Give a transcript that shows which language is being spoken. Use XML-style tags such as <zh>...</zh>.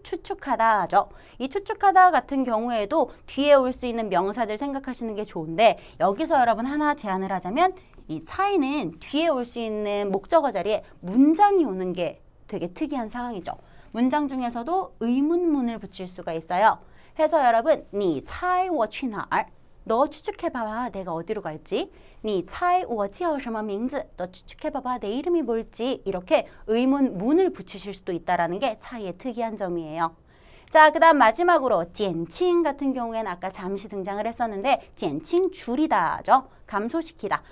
<ko>추측하다죠. 이 추측하다 같은 경우에도 뒤에 올 수 있는 명사들 생각하시는 게 좋은데 여기서 여러분 하나 제안을 하자면 이 차이는 뒤에 올 수 있는 목적어 자리에 문장이 오는 게 되게 특이한 상황이죠. 문장 중에서도 의문문을 붙일 수가 있어요. 해서 여러분</ko> <zh>你猜我去哪儿?</zh> <ko>너 추측해봐봐 내가 어디로 갈지.</ko> <zh>你猜我叫什么名字?</zh> <ko>너 추측해봐봐 내 이름이 뭘지. 이렇게 의문, 문을 붙이실 수도 있다는 게 차이의 특이한 점이에요. 자, 그 다음 마지막으로 减轻 같은 경우에는 아까 잠시 등장을 했었는데 减轻 줄이다죠. 감소시키다.</ko>